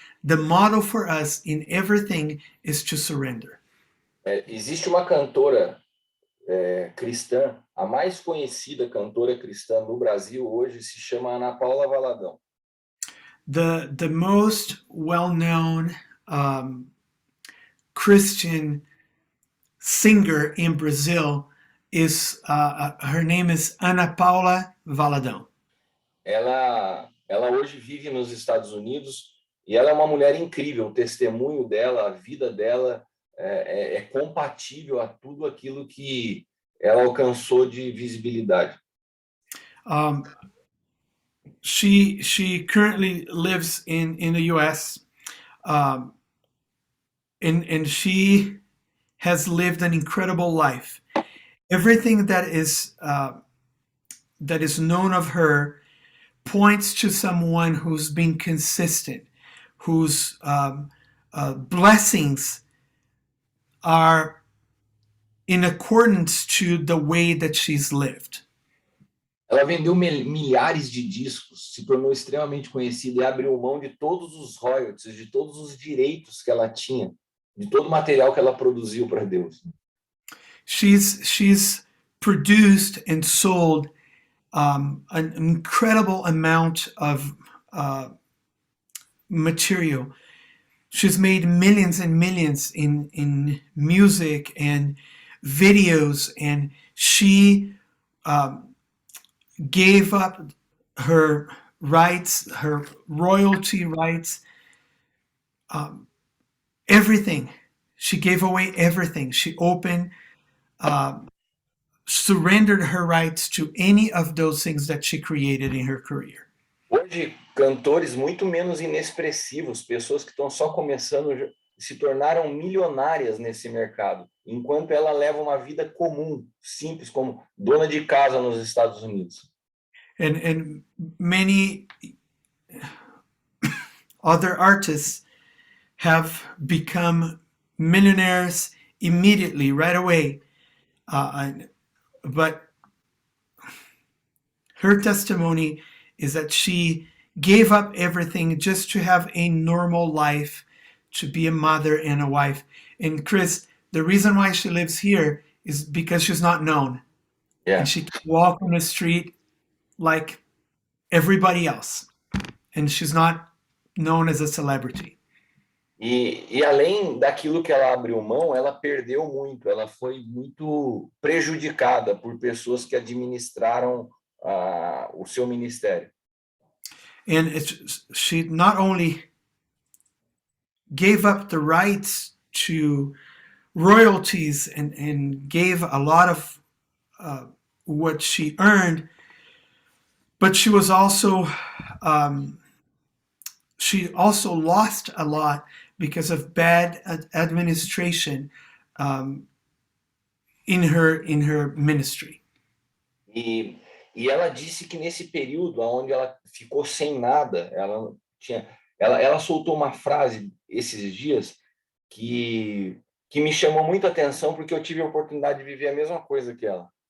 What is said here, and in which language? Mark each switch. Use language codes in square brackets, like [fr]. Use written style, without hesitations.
[en] The model for us in everything is to surrender. [pt] Existe uma cantora cristã, a mais conhecida cantora cristã no Brasil hoje se chama Ana Paula Valadão. [en] The most well-known Christian singer in Brazil is her name is Ana Paula Valadão. [pt] Ela hoje vive nos Estados Unidos e ela é uma mulher incrível. O testemunho dela, a vida dela é compatível a tudo aquilo que ela alcançou de visibilidade. [en] she currently lives in the U.S. Um, and she has lived an incredible life. Everything that is known of her points to someone who's been consistent, whose blessings are in accordance to the way that she's lived. [pt] Ela vendeu milhares de discos, se tornou extremamente conhecida e abriu mão de todos os royalties, de todos os direitos que ela tinha, de todo o material que ela produziu para Deus. [en] She's produced and sold an incredible amount of material. She's made millions and millions in music and videos, and she gave up her rights, her royalty rights, everything. She gave away everything. She surrendered her rights to any of those things that she created in her career. [pt] Hoje, cantores muito menos inexpressivos, pessoas que estão só começando, se tornaram milionárias nesse mercado, enquanto ela leva uma vida comum, simples, como dona de casa nos Estados Unidos. [en] And many other artists have become millionaires immediately, right away. But her testimony is that she gave up everything just to have a normal life, to be a mother and a wife. And Chris, the reason why she lives here is because she's not known. Yeah. And she can walk on the street like everybody else. And she's not known as a celebrity. [pt] E além daquilo que ela abriu mão, ela perdeu muito, ela foi muito prejudicada por pessoas que administraram o seu ministério. [en] And she not only gave up the rights to royalties and gave a lot of what she earned, but she was also she also lost a lot because of bad administration in her ministry. [pt] E ela disse que nesse período onde ela ficou sem nada, ela soltou uma frase esses dias que me chamou muita atenção, porque eu tive a oportunidade de viver a mesma coisa que ela.